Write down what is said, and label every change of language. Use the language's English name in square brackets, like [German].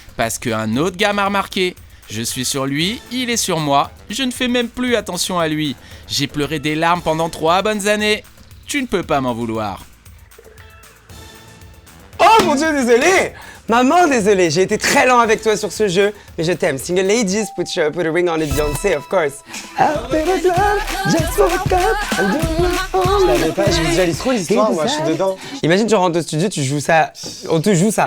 [French] Parce qu'un autre gars m'a remarqué. Je suis sur lui, il est sur moi. Je ne fais même plus attention à lui. J'ai pleuré des larmes pendant 3 bonnes années. Tu ne peux pas m'en vouloir. Oh Oh mon dieu, désolé. Maman, désolé, j'ai été très lent avec toi sur ce jeu, mais je t'aime. [English] Single ladies, put a ring on it, Beyoncé, of course. [French] Je l'avais pas, je visualise trop l'histoire, moi, je suis dedans. Imagine, tu rentres au studio, tu joues ça, on te joue ça.